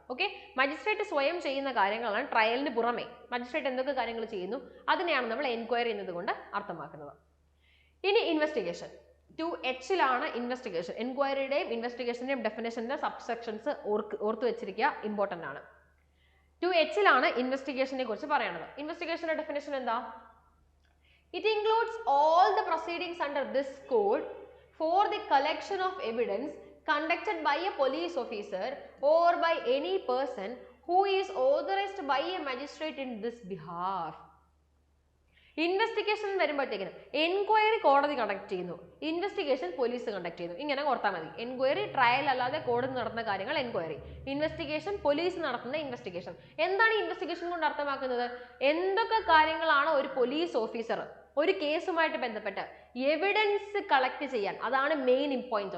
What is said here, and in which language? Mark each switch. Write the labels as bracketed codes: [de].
[ml] Okay, magistrate സ്വയം ചെയ്യുന്ന കാര്യങ്ങളാണ് ട്രയലിന് പുറമെ മജിസ്ട്രേറ്റ് എന്തൊക്കെ കാര്യങ്ങൾ ചെയ്യുന്നു അതിനെയാണ് നമ്മൾ എൻക്വയറി എന്നതുകൊണ്ട് അർത്ഥമാക്കുന്നത്. ഇനി ഇൻവെസ്റ്റിഗേഷൻ. 2H investigation. എൻക്വയറിയുടെയും ഇൻവെസ്റ്റിഗേഷന്റെയും ഡെഫിനേഷന്റെ സബ്സെക്ഷൻസ് ഓർത്തു വെച്ചിരിക്കുക, ഇമ്പോർട്ടന്റ് ആണ്. 2H ഇൻവെസ്റ്റിഗേഷനെ കുറിച്ച് പറയുന്നത്. ഇൻവെസ്റ്റിഗേഷന്റെ ഡെഫിനേഷൻ എന്താ? [en] It includes all the proceedings under this code for the collection of evidence conducted by a police officer or by any person who is authorized by a magistrate in this behalf. [ml] Investigation വരുമ്പോഴത്തേക്കിനും enquiry കോടതി conduct ചെയ്യുന്നു, investigation police conduct ചെയ്യുന്നു. ഇങ്ങനെ ഓർത്താൽ മതി. Enquiry trial അല്ലാതെ കോടതി നടത്തുന്ന കാര്യങ്ങൾ എൻക്വയറി, ഇൻവെസ്റ്റിഗേഷൻ പോലീസ് നടത്തുന്ന ഇൻവെസ്റ്റിഗേഷൻ. എന്താണ് ഇൻവെസ്റ്റിഗേഷൻ കൊണ്ട് അർത്ഥമാക്കുന്നത്? എന്തൊക്കെ കാര്യങ്ങളാണ് ഒരു പോലീസ് ഓഫീസർ ഒരു കേസുമായിട്ട് ബന്ധപ്പെട്ട് എവിഡൻസ് കളക്ട് ചെയ്യാൻ, അതാണ് മെയിൻ പോയിന്റ്.